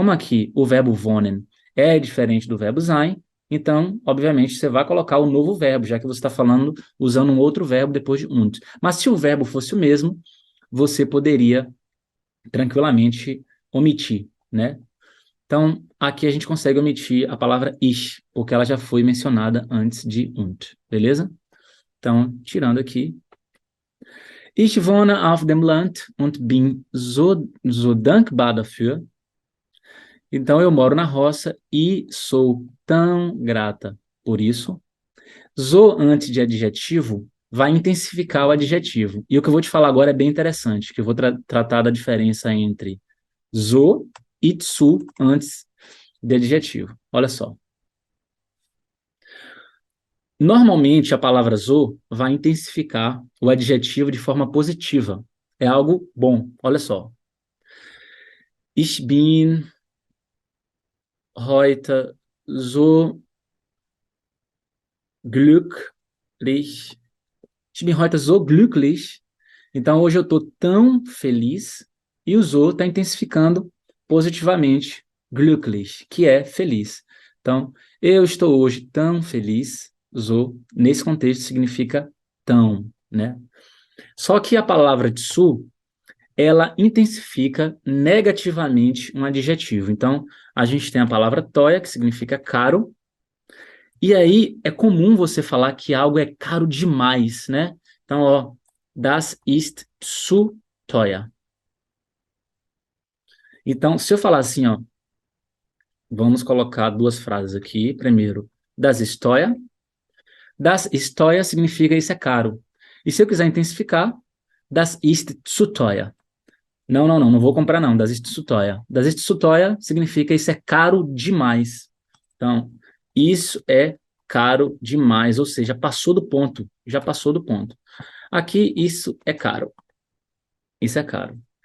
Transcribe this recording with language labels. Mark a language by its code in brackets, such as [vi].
[pt] Como aqui o verbo wohnen é diferente do verbo sein, então, obviamente, você vai colocar o novo verbo, já que você está falando usando um outro verbo depois de und. Mas se o verbo fosse o mesmo, você poderia tranquilamente omitir, né? Então, aqui a gente consegue omitir a palavra ich, porque ela já foi mencionada antes de und, beleza? Então, tirando aqui. [de] Ich wohne auf dem Land und bin so dankbar dafür. [pt] Então, eu moro na roça e sou tão grata por isso. So antes de adjetivo vai intensificar o adjetivo. E o que eu vou te falar agora é bem interessante, que eu vou tratar da diferença entre so e zu antes de adjetivo. Olha só. Normalmente, a palavra so vai intensificar o adjetivo de forma positiva. É algo bom. Olha só. [de] Ich bin heute so glücklich. Ich bin heute so glücklich. [pt] Então, hoje eu estou tão feliz. E o so está intensificando positivamente glücklich, que é feliz. Então, eu estou hoje tão feliz, nesse contexto significa tão, né? Só que a palavra tsu, ela intensifica negativamente um adjetivo. Então, a gente tem a palavra toya, que significa caro, e aí é comum você falar que algo é caro demais, né? Então, ó, [de] das ist zu teuer. [pt] Então, se eu falar assim, ó, vamos colocar duas frases aqui. Primeiro, [de] das ist teuer. Das ist teuer [pt] significa isso é caro. E se eu quiser intensificar, [de] das ist zu teuer. [pt] Não vou comprar não, [de] das ist zu teuer. [pt] Das ist zu teuer significa isso é caro demais. Então, isso é caro demais, ou seja, passou do ponto, já passou do ponto. Aqui, isso é caro. Isso é caro.